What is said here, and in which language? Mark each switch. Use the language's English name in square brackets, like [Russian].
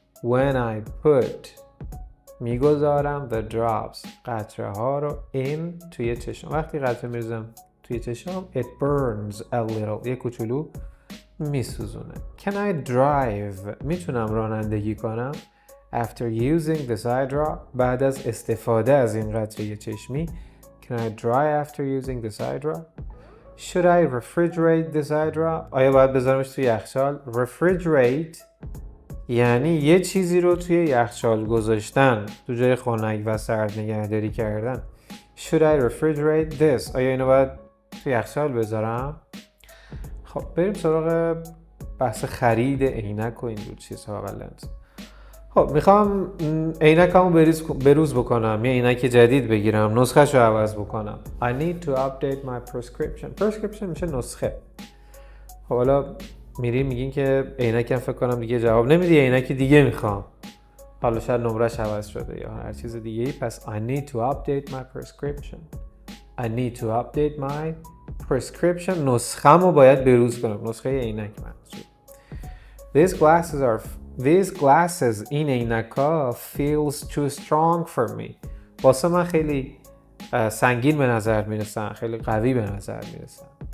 [English] When I put [Persian] میگذارم [English] the drops [Persian] قطره ها رو [English] in [Persian] توی چشم. وقتی قطره میریزم توی چشم [English] it burns a little [Persian] یک کوچولو میسوزونه. [English] Can I drive [Persian] میتونم رانندگی کنم [English] after using this eye drop [Persian] بعد از استفاده از این قطره چشمی. [English] Can I drive after using this eye drop? Should I refrigerate this eye drop? [Persian] آیا باید بذارمش توی یخچال؟ Refrigerate یعنی یه چیزی رو توی یخچال گذاشتن تو جای خنک و سرد نگهداری کردن. [English] Should I refrigerate this? [Persian] آیا اینو باید توی یخچال بذارم؟ خب بریم سراغ بحث خرید عینک و این دور چیزها و لنز. خب میخوام عینکمو بروز بکنم، یه عینک جدید بگیرم، نسخه‌ش رو عوض بکنم. [English] I need to update my prescription. [Persian] prescription میشه نسخه. خب حالا میگین که عینکم فکر کنم دیگه جواب نمیدی، عینک دیگه میخوام. حالا شاید نمرش عوض شده یا هر چیز دیگه ای. [English] پس I need to update my prescription. I need to update my prescription. [Persian] نسخه‌مو باید بروز کنم، نسخه عینک منظور. [English] These glasses [Persian] این عینک‌ها [English] feels too strong for me. [Persian] واسه من خیلی سنگین به نظر میرسن، خیلی قوی به نظر میرسن.